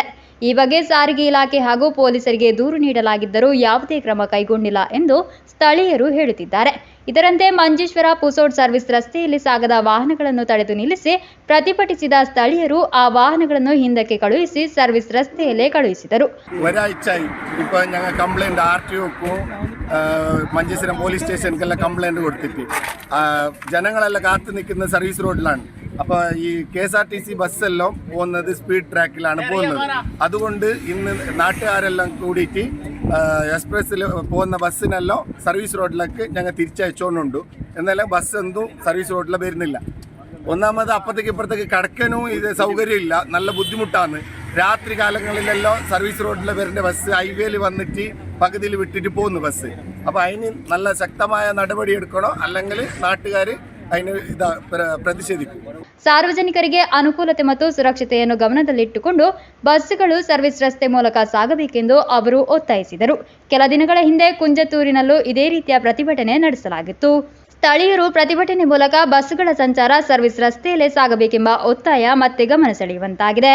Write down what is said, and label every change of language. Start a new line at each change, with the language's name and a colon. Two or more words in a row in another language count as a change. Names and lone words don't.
Kannada: ಈ ಬಗ್ಗೆ ಸಾರಿಗೆ ಇಲಾಖೆ ಹಾಗೂ ಪೊಲೀಸರಿಗೆ ದೂರು ನೀಡಲಾಗಿದ್ದರೂ ಯಾವುದೇ ಕ್ರಮ ಕೈಗೊಂಡಿಲ್ಲ ಎಂದು ಸ್ಥಳೀಯರು ಹೇಳುತ್ತಿದ್ದಾರೆ. ಇದರಂತೆ ಮಂಜೇಶ್ವರ ಪುಸೋಡ್ ಸರ್ವಿಸ್ ರಸ್ತೆಯಲ್ಲಿ ಸಾಗದ ವಾಹನಗಳನ್ನು ತಡೆದು ನಿಲ್ಲಿಸಿ ಪ್ರತಿಭಟಿಸಿದ ಸ್ಥಳೀಯರು ಆ ವಾಹನಗಳನ್ನು ಹಿಂದಕ್ಕೆ ಕಳುಹಿಸಿ ಸರ್ವಿಸ್ ರಸ್ತೆಯಲ್ಲೇ ಕಳುಹಿಸಿದರು.
Malayalam: ഒരാഴ്ചയായി ഇപ്പോൾ ഞങ്ങൾ കംപ്ലൈൻറ്റ് RTOക്കും മഞ്ചേശ്വരം പോലീസ് സ്റ്റേഷനിലെല്ലാം കംപ്ലൈൻറ്റ് കൊടുത്തിട്ട് ജനങ്ങളെല്ലാം കാത്തു നിൽക്കുന്ന സർവീസ് റോഡിലാണ്. അപ്പോൾ ഈ KSRTC ബസ്സെല്ലാം പോകുന്നത് സ്പീഡ് ട്രാക്കിലാണ് പോകുന്നത്. അതുകൊണ്ട് ഇന്ന് നാട്ടുകാരെല്ലാം കൂടിയിട്ട് എക്സ്പ്രസ്സിൽ പോകുന്ന ബസ്സിനെല്ലാം സർവീസ് റോഡിലേക്ക് ഞങ്ങൾ തിരിച്ചയച്ചുകൊണ്ടുണ്ട്. എന്നാലും ബസ് എന്തും സർവീസ് റോഡിൽ വരുന്നില്ല. ഒന്നാമത് അപ്പുറത്തേക്ക് ഇപ്പുറത്തേക്ക് കിടക്കാനും ഇത് സൗകര്യമില്ല, നല്ല ബുദ്ധിമുട്ടാണ്. രാത്രി കാലങ്ങളിലെല്ലാം സർവീസ് റോഡിൽ വരുന്ന ബസ് ഹൈവേയിൽ വന്നിട്ട് പകുതിയിൽ വിട്ടിട്ട് പോകുന്നു ബസ്. അപ്പോൾ അതിന് നല്ല ശക്തമായ നടപടി എടുക്കണോ, അല്ലെങ്കിൽ നാട്ടുകാർ അതിന് ಪ್ರತಿಷೇಧಿക്കും.
Kannada: ಸಾರ್ವಜನಿಕರಿಗೆ ಅನುಕೂಲತೆ ಮತ್ತು ಸುರಕ್ಷತೆಯನ್ನು ಗಮನದಲ್ಲಿಟ್ಟುಕೊಂಡು ಬಸ್ಸುಗಳು ಸರ್ವಿಸ್ ರಸ್ತೆ ಮೂಲಕ ಸಾಗಬೇಕೆಂದು ಅವರು ಒತ್ತಾಯಿಸಿದರು. ಕೆಲ ದಿನಗಳ ಹಿಂದೆ ಕುಂಜತ್ತೂರಿನಲ್ಲೂ ಇದೇ ರೀತಿಯ ಪ್ರತಿಭಟನೆ ನಡೆಸಲಾಗಿತ್ತು. ಸ್ಥಳೀಯರು ಪ್ರತಿಭಟನೆ ಮೂಲಕ ಬಸ್ಸುಗಳ ಸಂಚಾರ ಸರ್ವಿಸ್ ರಸ್ತೆಯಲ್ಲೇ ಸಾಗಬೇಕೆಂಬ ಒತ್ತಾಯ ಮತ್ತೆ ಗಮನ ಸೆಳೆಯುವಂತಾಗಿದೆ.